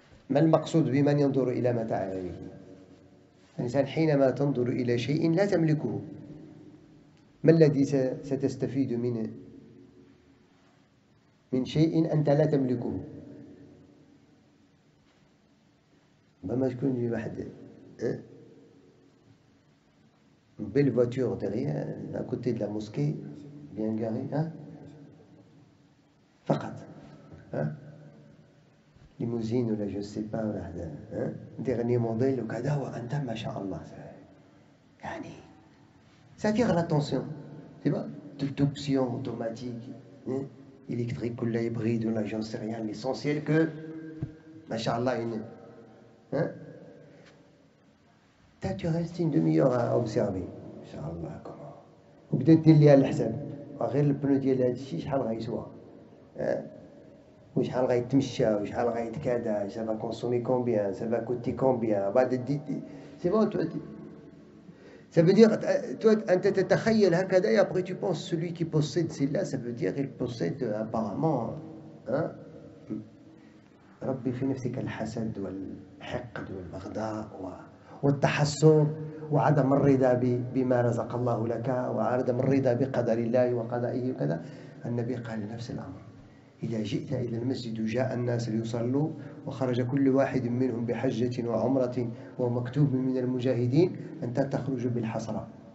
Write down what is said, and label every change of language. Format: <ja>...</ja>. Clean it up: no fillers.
<ar>ما المقصود بمن ينظر إلى متاع غيره؟ الإنسان حينما تنظر إلى شيء لا تملكه، ما الذي ستستفيد منه؟ من شيء أنت لا تملكه. ما تكون لي واحد</ar> <fr>une belle voiture derrière, à côté de la mosquée, bien garée, hein? فقط, hein? Limousine ou là, je sais pas, hein? Dernier modèle</fr> <ar>وكذا وأنت ما شاء الله, يعني</ar> <fr>ça attire l'attention, c'est pas toute option automatique, hein? Électrique ou là hybride ou là j'en sais rien, l'essentiel que ما شاء الله une, hein? Tu restes une demi-heure à observer.</fr> <ar>Inch'Allah, comment. وبدات دير ليها الحساب. غير البنو ديال هذا الشيء شحال غيسوى. وشحال غيتمشى وشحال غيتكادا.</ar> <fr>Ça va consommer combien, ça va coûter combien. C'est bon, toi. Ça veut dire, toi,</fr> <ar>أنت تتخيل هكذا</ar> <fr>et après tu penses celui qui possède celle-là, ça veut dire qu'il possède apparemment. Hein?</fr> <ar>ربي في نفسك الحسد والحقد والبغضاء والتحسر وعدم الرضا بما رزق الله لك وعدم الرضا بقدر الله وقضائه وكذا. النبي قال نفس الأمر. إذا جئت إلى المسجد وجاء الناس ليصلوا وخرج كل واحد منهم بحجة وعمرة ومكتوب من المجاهدين، أنت تخرج بالحسرة.</ar>